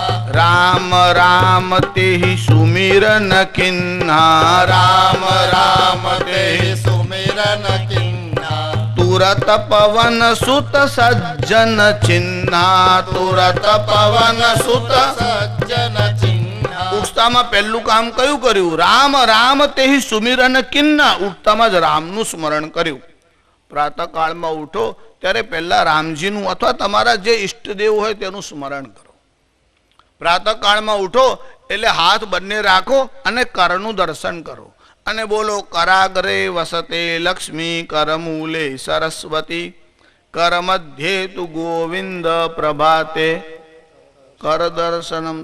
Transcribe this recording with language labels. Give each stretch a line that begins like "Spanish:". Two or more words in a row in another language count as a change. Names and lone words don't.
Awadhi: राम राम तेहि सुमिरन किन्हा, राम राम तेहि सुमिरन किन्हा, तुरत पवन सुत सज्जन चिन्हा, तुरत पवन सुत सज्जन चिन्हा.
Gujarati: ઉઠતામાં પહેલું કામ કયું કર્યું?
Awadhi: राम राम तेहि सुमिरन किन्ना.
Gujarati: ઉઠતામાં જ રામનું સ્મરણ કર્યું. પ્રાતઃકાળમાં ઉઠો ત્યારે પહેલા રામજીનું અથવા તમારા જે ઈષ્ટદેવ હોય તેનું સ્મરણ કરો. પ્રાતઃકાળમાં ઉઠો એટલે હાથ બંને રાખો અને કરનું દર્શન કરો અને બોલો,
Sanskrit: कराग्रे वसते लक्ष्मी, करमूले सरस्वती, कर मध्ये तु गोविंद प्रभाते कर दर्शनम.